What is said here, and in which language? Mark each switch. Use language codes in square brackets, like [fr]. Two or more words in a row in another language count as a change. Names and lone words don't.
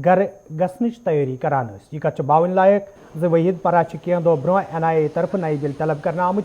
[ks] گھر گھنچ تیاری کران یہ کت باون لائق وحید پرا کی دہ برو NIA طرف نئی دل طلب کرنا آمت